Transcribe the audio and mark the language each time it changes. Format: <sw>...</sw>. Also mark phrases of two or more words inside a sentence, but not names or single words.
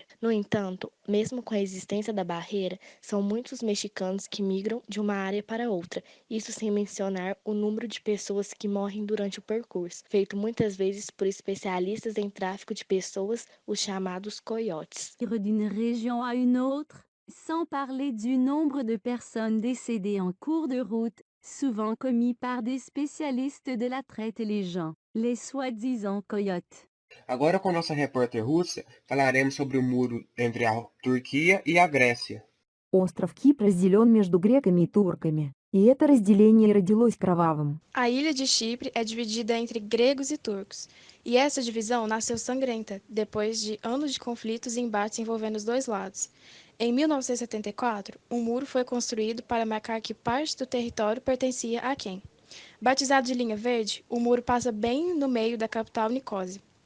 <pt>No entanto, mesmo com a existência da barreira, são muitos mexicanos que migram de uma área para outra, isso sem mencionar o número de pessoas que morrem durante o percurso, feito muitas vezes por especialistas em tráfico de pessoas, os chamados coiotes.</pt> <fr>d'une région à une autre, sans parler du nombre de personnes décédées en cours de route, souvent commis par des spécialistes de la traite les gens, les soi-disant coyotes.</fr> <pt>Agora, com nossa repórter russa, falaremos sobre o muro entre a Turquia e a Grécia.</pt> <ru>Остров Кипр разделен между греками и турками, и это разделение родилось кровавым.</ru> <pt>A ilha de Chipre é dividida entre gregos e turcos, e essa divisão nasceu sangrenta, depois de anos de conflitos e embates envolvendo os dois lados. Em 1974, um muro foi construído para marcar que parte do território pertencia a quem. Batizado de Linha Verde, o muro passa bem no meio da capital Nicósia.</pt>